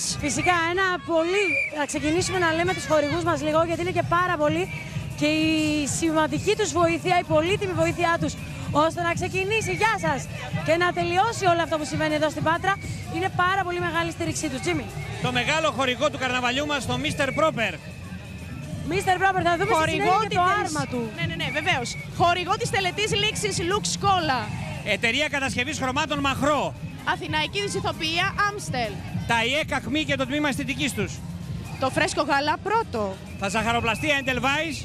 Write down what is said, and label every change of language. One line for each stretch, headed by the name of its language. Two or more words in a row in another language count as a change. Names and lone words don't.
Greek: Φυσικά, να ξεκινήσουμε να λέμε τους χορηγούς μας λίγο, γιατί είναι και πάρα πολύ και η σημαντική τους βοήθεια, η πολύτιμη βοήθειά τους, ώστε να ξεκινήσει, γεια σας, και να τελειώσει όλο αυτό που συμβαίνει εδώ στην Πάτρα, είναι πάρα πολύ μεγάλη στήριξή τους. Τζίμι. Το μεγάλο χορηγό του καρναβαλιού μας, το Mr. Proper. Mr. Proper, θα δούμε στη συνέχεια και το άρμα του. Ναι, βεβαίως. Χορηγό της τελετής λήξης Lux Cola. Εταιρεία κατασκευής χρωμάτων Μαχρό. Αθηναϊκή δυσιθοποιία Amstel. Τα ΙΕΚΑ ΚΜΗ και το τμήμα αισθητικής τους. Το φρέσκο γάλα πρώτο. Τα ζαχαροπλαστεία Εντελβάης.